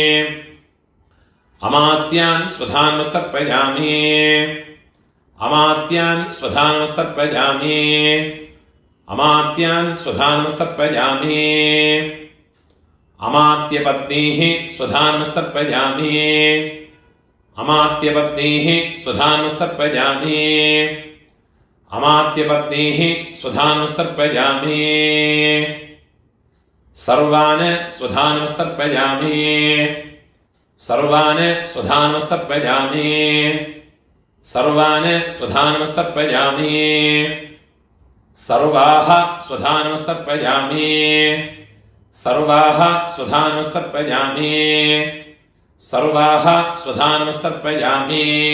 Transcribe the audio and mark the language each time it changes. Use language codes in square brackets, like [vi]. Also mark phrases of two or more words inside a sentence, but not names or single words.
[sa] അമാത്യാൻ സ്വധാനമസ്തർപ്പയാമി അമാത്യാൻ സ്വധാനമസ്തർപ്പയാമി അമാത്യാൻ സ്വധാനമസ്തർപ്പയാമി അമാത്യപത്നീഃ സ്വധാനമസ്തർപ്പയാമി अमात्यपत्नीः स्वधानुस्तर्पयामि अमात्यपत्नीः स्वधानुस्तर्पयामि सर्वान् स्वधानुस्तर्पयामि सर्वान् स्वधानुस्तर्पयामि सर्वान् स्वधानुस्तर्पयामि सर्वाः स्वधानुस्तर्पयामि सर्वाः स्वधानुस्तर्पयामि सर्वाः स्वधानुस्तर्पयामि